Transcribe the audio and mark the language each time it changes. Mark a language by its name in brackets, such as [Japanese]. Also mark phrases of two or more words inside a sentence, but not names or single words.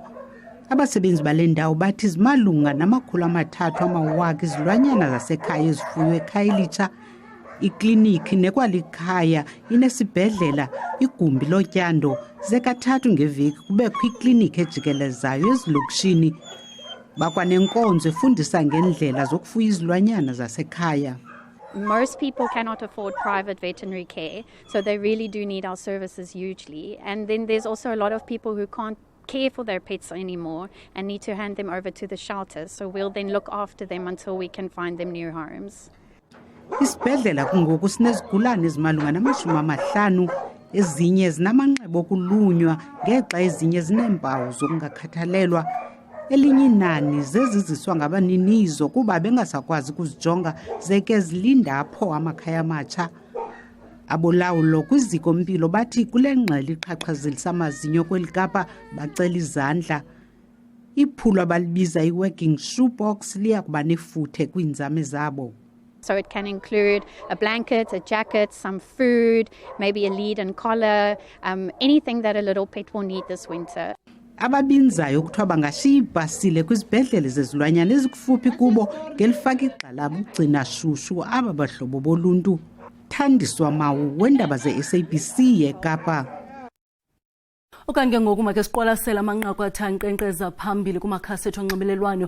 [Xhosa] Abasebenzi bale ndawo bathi zimalunga na-300,000 izilwanyana zasekhaya ezifuywe eKhayelitsha. Ikliniki nekwalikhaya inesibhedlela, igumbi lotyando, ze-3 ngeveki kubekho ikliniki ejikelezayo ezilokishini. Bakwanenkonzo efundisa ngendlela zokufuya izilwanyana zasekhaya. [English] Most people cannot afford private veterinary care, so they really do need our services hugely. And then there's also a lot of people who can't care for their pets anymore and need to hand them over to the shelters. So we'll then look after them until we can find them new homes. [Xhosa] Isibhedlela kungoku sinezigulane ezimalunga na-50, ezinye zinamanxeba okulunywa ngexa ezinye zineempawu zokungakhathalelwa. Elinye inani zeziziswa ngabaninizo kuba bengasakwazi ukuzijonga zeke zilinda apho amakhaya amatsha. Abolawulo kwiziko mpilo bathi kule ngxele iqhaqhazelisa amazinyo kweli Kapa bacela izandla. Iphulo abalibiza i- [English] working shoebox [Xhosa] liya kuba nefuthe kwiinzame zabo. [English] So it can include a blanket, a jacket, some food, maybe a lead and collar, anything that a little pet will need this winter. [Xhosa] Ababinzayo kuthiwa bangashiya ibhasile kwizibhedlele zezilwanyana ezikufuphi kubo ngelifaka igxalaba ugcina shushu aba bahlobo boluntu. Thandiswa Mawu weendaba ze-SABC eKapa. Okanti ngoku make siqwalasela amanqaku athankqenkqeza phambili kumakhasi ethu onxibelelwano.